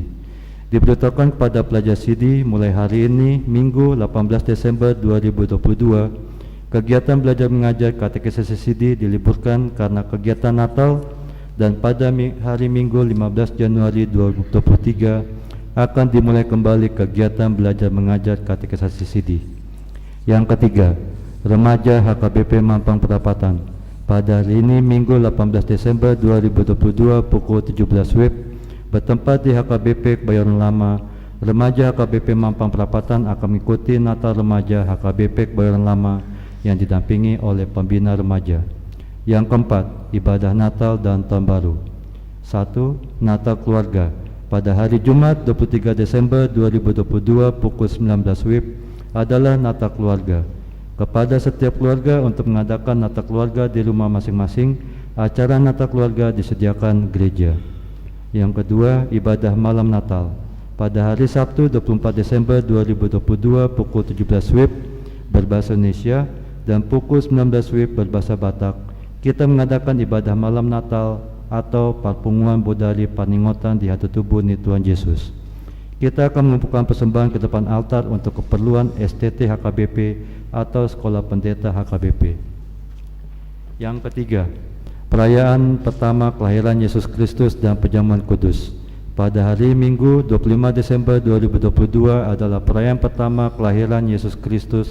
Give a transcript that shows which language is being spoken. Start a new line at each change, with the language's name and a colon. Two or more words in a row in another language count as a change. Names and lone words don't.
Indonesian: Diberitahukan kepada pelajar Sidi mulai hari ini Minggu 18 Desember 2022, kegiatan belajar mengajar katekisasi Sidi diliburkan karena kegiatan Natal, dan pada hari Minggu 15 Januari 2023 akan dimulai kembali kegiatan belajar mengajar katekisasi Sidi. Yang ketiga, remaja HKBP Mampang Perapatan. Pada hari ini Minggu 18 Desember 2022 pukul 17 WIB bertempat di HKBP Kebayoran Lama. Remaja HKBP Mampang Perapatan akan mengikuti Natal Remaja HKBP Kebayoran Lama yang didampingi oleh pembina remaja. Yang keempat, ibadah Natal dan Tahun Baru. 1. Natal Keluarga. Pada hari Jumat 23 Desember 2022 pukul 19 WIB adalah Natal Keluarga. Kepada setiap keluarga untuk mengadakan Natal Keluarga di rumah masing-masing, acara Natal Keluarga disediakan gereja. Yang kedua, ibadah malam Natal. Pada hari Sabtu 24 Desember 2022 pukul 17 WIB berbahasa Indonesia dan pukul 19 WIB berbahasa Batak, kita mengadakan ibadah malam Natal atau
Batak Toba: Parpunguan Bodari Paningotan di hati tubuh ni Tuhan Yesus.
Indonesian: Kita akan mengumpulkan persembahan ke depan altar untuk keperluan STT HKBP atau Sekolah Pendeta HKBP. Yang ketiga, perayaan pertama kelahiran Yesus Kristus dan perjamuan kudus. Pada hari Minggu 25 Desember 2022 adalah perayaan pertama kelahiran Yesus Kristus.